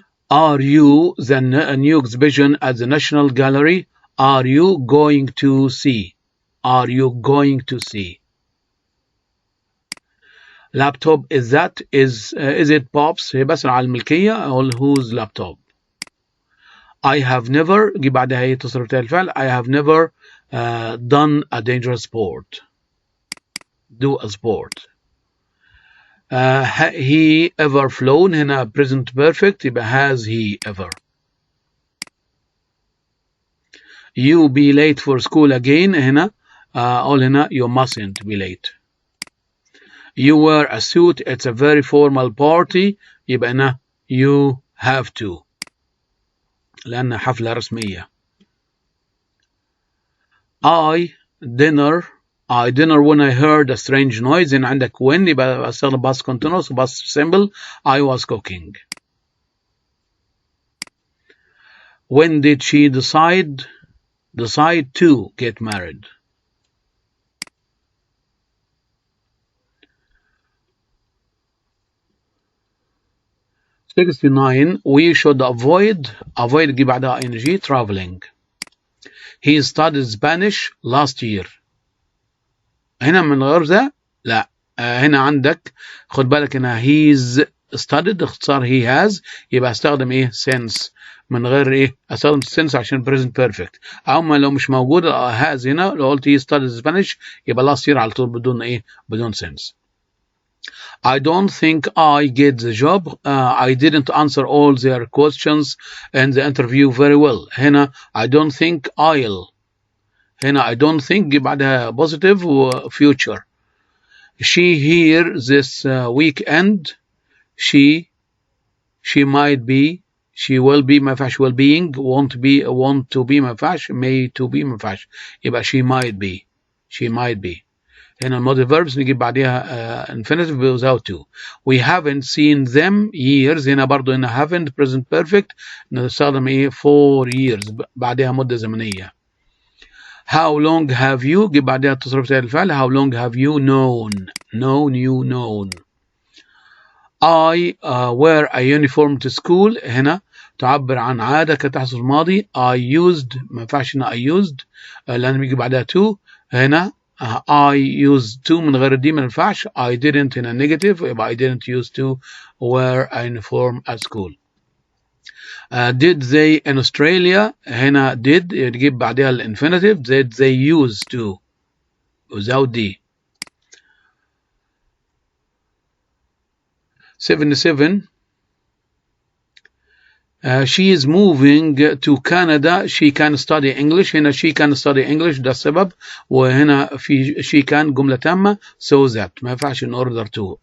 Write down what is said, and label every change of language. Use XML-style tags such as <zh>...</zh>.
<en>Are you the new exhibition at the National Gallery? Are you going to see? Are you going to see? Laptop is that is it Bob's؟</en> <ar>هي بس على الملكية أقول</ar> <en>whose laptop. I have never</en> <ar>جي بعدها هي تصرف الفعل.</ar> <en>I have never done a dangerous sport. Do a sport. he ever flown.</en> <ar>هنا</ar> <en>present perfect</en> <ar>يبقى</ar> <en>has he ever. You be late for school again.</en> <ar>هنا أقول هنا</ar> <en>you mustn't be late. You wear a suit. It's a very formal party.</en> <ar>يبقى هنا</ar> <en>you have to</en> <ar>لأنها حفلة رسمية.</ar> <en>I dinner when I heard a strange noise.</en> <ar>هنا عندك</ar> <en>when</en> <ar>يبقى أستخدم</ar> <en>past continuous past simple. I was cooking. When did she decide to get married? '69. We should avoid</en> <ar>جي بعدها</ar> <en>ing traveling. He studied Spanish last year.</en> <ar>هنا من غير ذا لا هنا عندك خد بالك هنا</ar> <en>he's studied</en> <ar>اختصار</ar> <en>he has</en> <ar>يبقى استخدم since من غير استخدم since عشان present perfect. اما لو مش موجود has هنا لو قلت</ar> <en>he studied Spanish</en> <ar>يبقى</ar> <en>last year</en> <ar>على طول بدون since.</ar> <en>I don't think I get the job. I didn't answer all their questions in the interview very well.</en> <ar>هنا</ar> <en>I don't think I'll. هنا I don't think</en> <ar>بعدها</ar> <en>positive و future. She here this weekend. She might be. She will be</en> <ar>ما ينفعش</ar> <en>will being. Want to be ما ينفعش. May to be</en> <ar>ما ينفعش. يبقى</ar> <en>she might be.</en> <ar>هنا الماضي verbs نجيب بعدها infinitive without to.</ar> <en>We haven't seen them years.</en> <ar>هنا برضو هنا haven't present perfect نستخدم</ar> <en>for years</en> <ar>بعدها مدة زمنية.</ar> <en>How long have you</en> <ar>جيب بعدها تصرف الفعل.</ar> <en>How long have you known. I wear a uniform to school.</en> <ar>هنا تعبر عن عادة كتحصل الماضي.</ar> <en>I used</en> <ar>ما ينفعش هنا I used لأن بيجي بعدها to. هنا</ar> <en>I used to</en> <ar>من غير دي ما ينفعش.</ar> <en>I didn't</en> <ar>هنا</ar> <en>negative</en> <ar>يبقى</ar> <en>I didn't use to wear a uniform at school. Did they in Australia.</en> <ar>هنا did يجيب بعدها الانفينيتيف.</ar> <en>Did they used to without the. 77. She is moving to Canada. She can study English.</en> <ar>هنا</ar> <en>she can study English</en> <ar>ده السبب. وهنا في she can جملة تامة</ar> <en>so that</en> <ar>ما ينفعش</ar> <en>in order to.</en>